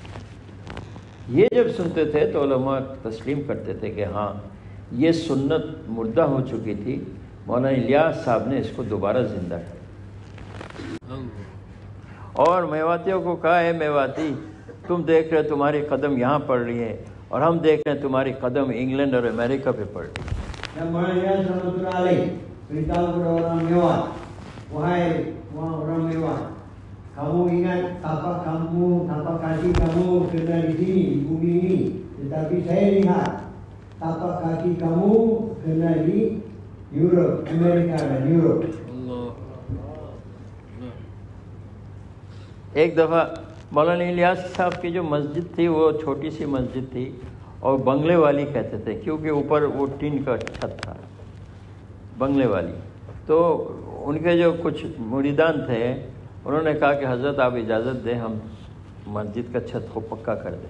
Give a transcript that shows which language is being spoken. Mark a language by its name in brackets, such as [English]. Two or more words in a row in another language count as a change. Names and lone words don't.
[Urdu] یہ جب سنتے تھے تو علماء تسلیم کرتے تھے کہ ہاں یہ سنت مردہ ہو چکی تھی، مولانا الیاس صاحب نے اس کو دوبارہ زندہ کیا۔ اور میواتیوں کو کہا ہے میواتی تم دیکھ رہے تمہاری قدم یہاں پڑ رہی ہے، اور ہم دیکھ رہے ہیں تمہاری قدم انگلینڈ اور امریکہ پہ پڑ رہی ہے۔ [Malay] مولانا الیاس [Arabic] رحمۃ اللہ علیہ [Malay] beritahu kepada orang Mewat, wahai orang Mewat, kamu ingat tapak kamu, tapak kaki kamu kena di sini, di bumi ini, tetapi saya lihat tapak kaki kamu kena di Europe, Amerika dan Europe. [Urdu] ایک دفعہ مولانا الیاس صاحب کی جو مسجد تھی وہ چھوٹی سی مسجد تھی، اور بنگلے والی کہتے تھے کیونکہ اوپر وہ ٹین کا چھت تھا، بنگلے والی۔ تو ان کے جو کچھ مریدان تھے انہوں نے کہا کہ حضرت آپ اجازت دیں ہم مسجد کا چھت کو پکا کر دیں۔